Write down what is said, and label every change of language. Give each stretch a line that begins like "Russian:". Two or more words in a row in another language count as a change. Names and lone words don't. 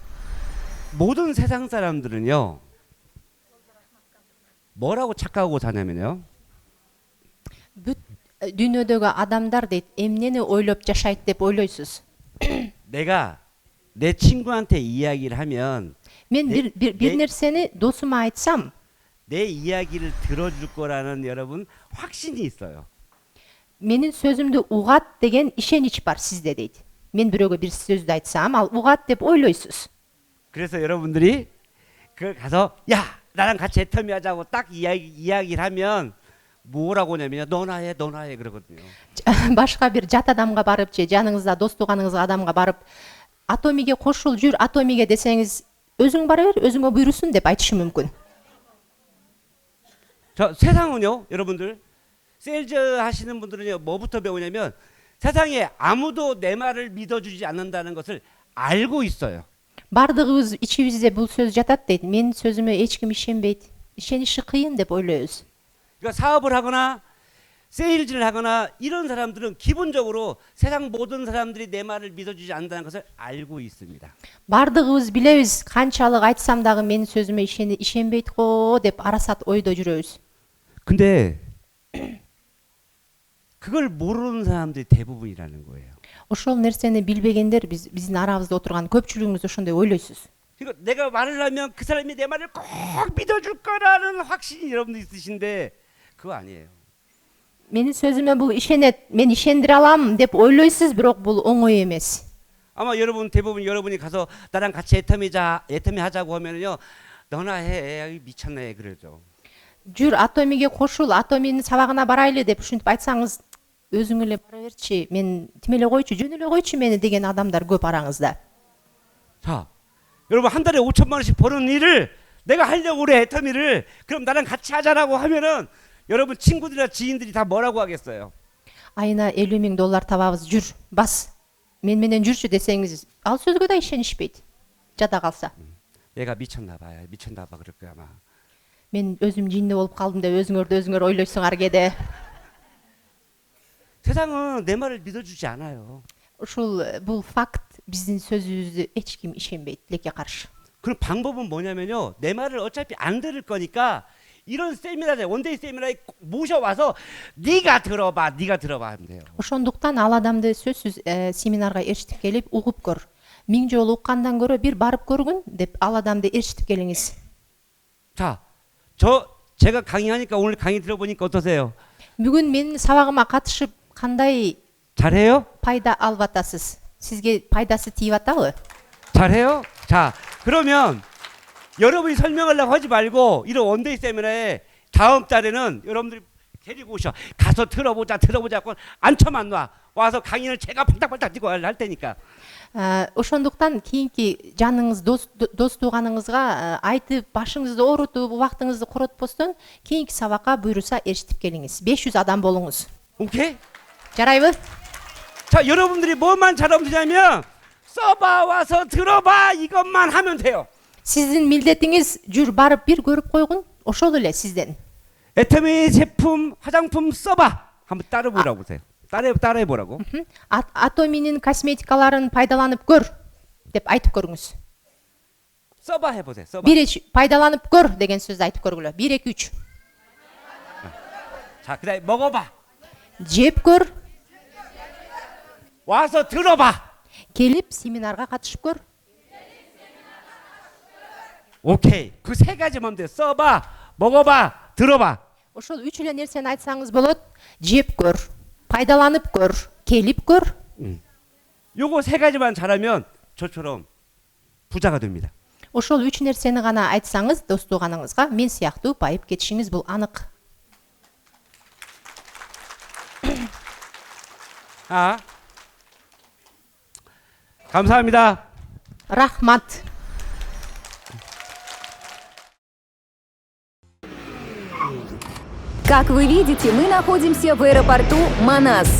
Korean: 모든 세상 사람들은요. 뭐라고 착각하고 사냐면요.
Kyrgyz: Бүт дүйнөдөгү адамдар дейт, эмнени ойлоп жашайт деп ойлойсуз.
Korean: 내가 내 친구한테 이야기를 하면
Kyrgyz: Мен
Korean: 네,
Kyrgyz: бир
Korean: 네.
Kyrgyz: нерсени досума айтсам,
Korean: 내 이야기를 들어줄 거라는 여러분 확신이 있어요.
Kyrgyz: менин сөзүмдү угат деген ишенич бар сизде дейт. Мен бирөөгө бир сөздү айтсам, ал угат деп ойлойсуз.
Korean: 그래서 여러분들이 그 가서 야 나랑 같이 애터미 하자고 딱 이야기를 하면 뭐라고 하냐면요. 너나 해 그러거든요.
Kyrgyz: Башка бир жат адамга барып же жаныңызда дос тууганыңыз адамга барып, атомиге кошул, жүр атомиге десеңиз, өзүң бара бер, өзүңө буйрусун деп айтышы мүмкүн.
Korean: 저 세상은요, 여러분들 세일즈 하시는 분들은요, 뭐부터 배우냐면 세상에 아무도 내 말을 믿어주지 않는다는 것을 알고 있어요.
Kyrgyz: Бардыгыбыз ичибизде бул сөз жатат дейт. Менин сөзүмө эч ким ишенбейт. Ишениши кыйын деп ойлойбуз.
Korean: 그러니까 사업을 하거나 세일즈를 하거나 이런 사람들은 기본적으로 세상 모든 사람들이 내 말을 믿어주지 않는다는 것을 알고 있습니다.
Kyrgyz: Бардыгыбыз билебиз, канчалык айтсам дагы менин сөзүмө ишенбейт го деп арасат ойдо жүрөбүз.
Korean: 근데 그걸 모르는 사람들이 대부분이라는 거예요.
Kyrgyz: Ошол нерсени билбегендер биздин арабызда отурган көпчүлүгүңүз ошондой ойлойсуз.
Korean: 그러니까 내가 말을 하면 그 사람이 내 말을 꼭 믿어줄 거라는 확신이 여러분들 있으신데 그거 아니에요.
Kyrgyz: Менин сөзүмө бул ишенет, мен ишендире алам деп ойлойсуз, бирок бул оңой эмес.
Korean: 아마 여러분 대부분 여러분이 가서 나랑 같이 애터미 하자고 하면은요, 너나 해, 미쳤네 그러죠.
Kyrgyz: Жүр атомиге кошул, атоминин сабагына барайлы деп ушинтип айтсаңыз, өзүң эле бара берчи, мен тим эле койчу, жөн эле койчу мени деген адамдар көп араңызда.
Korean: 자, 여러분 한 달에 5천만 원씩 버는 일을 내가 하려고 그래 애터미를 그럼 나랑 같이 하자라고 하면은 여러분 친구들이나 지인들이 다 뭐라고 하겠어요?
Kyrgyz: Айына 50.000 доллар табабыз, жүр, бас. Мен менен жүрчү десеңиз, ал сөзгө да ишенишпейт. Жада калса.
Korean: 얘가 미쳤나 봐 그럴 거야 아마.
Kyrgyz: Мен өзүм жинде болуп калдым деп өзүңөр ойлойсуңар кээде.
Korean: 세상은 내 말을 믿어주지 않아요.
Kyrgyz: Ушул бул факт, биздин сөзүбүздү эч ким ишенбейт, лекке каршы.
Korean: 그 방법은 뭐냐면요. 내 말을 어차피 안 들을 거니까 이런 세미나에 원데이 세미나에 모셔와서 네가 들어봐 하면 돼요.
Kyrgyz: Ошондуктан ал адамды сөзсүз семинарга ээрчитип келип угуп көр. 1000 жолу уккандан көрө бир барып көргүн деп ал адамды ээрчитип келиңиз.
Korean: 자, 제가 강의하니까 오늘 강의 들어보니까 어떠세요?
Kyrgyz: Бүгүн менин сабагыма катышып кандай
Korean: 잘해요?
Kyrgyz: пайда алып атасыз? Сизге пайдасы тийип атабы?
Korean: 잘해요? 자, 그러면 여러분이 설명하려고 하지 말고 이런 원데이 세미나에 다음 달에는 여러분들이 데리고 오셔. 가서 들어보자 하고 앉혀만 놔. 와서 강의를 제가 팔딱팔딱 뛰고 할 테니까.
Kyrgyz: Ошондуктан кийинки жаныңыз дос тууганыңызга айтып башыңызды оорутуп убактыңызды коротпостон кийинки сабакка буйруса эрişип келиңиз. 500 адам болуңуз.
Korean: 오케이?
Kyrgyz: Жарайбы?
Korean: 자, 여러분들이 뭐만 잘하면 되냐면 써봐 와서 들어봐 이것만 하면 돼요.
Kyrgyz: Сиздин милдетиңиз жүр барып бир көрүп койгун. Ошол эле сизден.
Korean: 애터미 제품 화장품 써봐. 한번 따라보라고 보세요. 따라해 보라고.
Kyrgyz: Атоминин косметикаларын пайдаланып көр деп айтып көрүңүз.
Korean: 써봐 해 보세요. 써봐.
Kyrgyz: пайдаланып көр деген сөздү айтып көргүлө. 1 2 3.
Korean: 자, 그다음에 먹어봐.
Kyrgyz: Жеп көр,
Korean: 와서 들어봐.
Kyrgyz: келип семинарга катышып көр.
Korean: 오케이. 그 세 가지만 돼. 써봐, 먹어봐, 들어봐.
Kyrgyz: Ошол 3 эле нерсени айтсаңыз болот. Жеп көр, пайдаланып көр, келип көр.
Korean: 요거 세 가지만 잘하면 저처럼 부자가 됩니다.
Kyrgyz: Ошол 3 нерсени гана айтсаңыз дос тууганыңызга мен сыяктуу байып кетишиңиз бул анык.
Korean: 감사합니다.
Kyrgyz: Рахмат.
Russian: Как вы видите, мы находимся в аэропорту Манас.